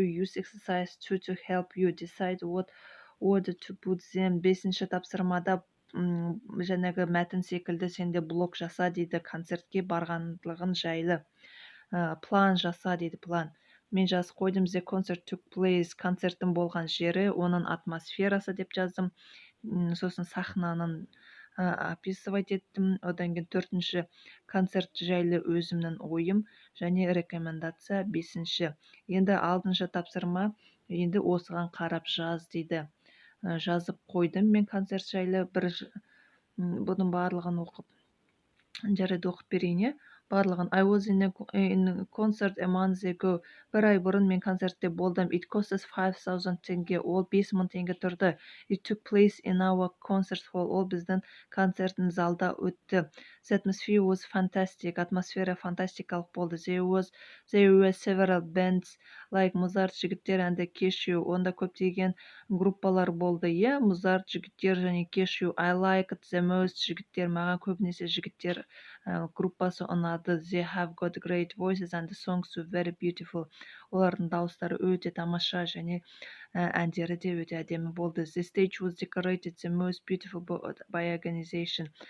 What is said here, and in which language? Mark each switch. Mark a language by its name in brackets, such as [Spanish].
[English] Use exercise 2 to help you decide what order to put them. [Kazakh] 5-ші тапсырмада жаңағы мәтін секілді сенде блог жаса дейді, концертке барғандығын жайлы. План жаса дейді, план. Мен жазып қойдым, [English] the concert took place, [Kazakh] концерттің болған жері, оның атмосферасы деп жаздым. Сосын сахнанын описывать еттім. Одан кейін 4-ші концерт жайлы өзімнің ойым және рекомендация. 5-ші. Енді 6-шы тапсырма, енді осыған қарап жаз дейді. Жазып қойдым мен концерт жайлы. Бұның барлығын оқып, жарайды оқып берейін. Барлығын. [English] I was in a concert a month ago. [Kazakh] Bir ay бұрын мен концертте болдым. [English] It costs 5,000 теңге. [Kazakh] Ол 5,000 теңге тұрды. [English] It took place in our concert hall. [Kazakh] Ол біздің концерттің залда өтті. [English] The atmosphere was fantastic. [Kazakh] Атмосфера фантастикалық болды. [English] There were several bands like Mozart жігіттер and the Cashew. [Kazakh] Онда көптеген группалар болды. Mozart жігіттер және Cashew. [English] I liked the most. [Kazakh] Жігіттер, маған көбінесе жігіттер группасы ұнады. [English] They have got great voices and the songs were very beautiful. [Kazakh] Олардың дауыстары өте тамаша және әндері де өте әдемі болды. [English] The stage was decorated the most beautiful by organization.